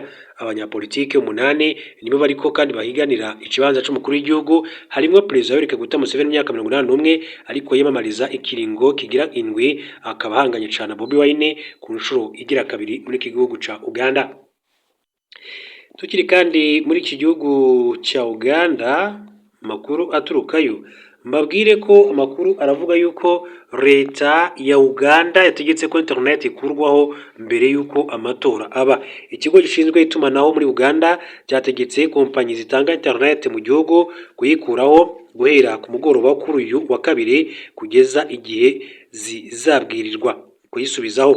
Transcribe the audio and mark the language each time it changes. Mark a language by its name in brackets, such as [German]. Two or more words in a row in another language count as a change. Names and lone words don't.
[Rundi] Abanyapolitike 8 nibo bariko kandi bahiganira ikibanza c'umukuru w'igihugu, harimo Perezida Yoweri Kaguta Museveni imyaka 81 ariko yemamariza ikiringo kigira indwi, akaba ahanganye cyane Bobi Wine ku nshuro igira kabiri muri iki gihugu ca Uganda. Tukiri kandi muri iki gihugu cya Uganda, makuru aturukayo mbabwire ko amakuru aravuga yuko leta ya Uganda yategetse ko internet ikurwaho mbere yuko amatora aba. [Kinyarwanda] Ikigo gishinzwe itumanaho muri Uganda cyategetse kompanyi zitanga internet mu gihugu kuyikuraho guhera ku mugoroba kuri uyu wa kabiri kugeza igihe zizabwirirwa. kuyisubizaho.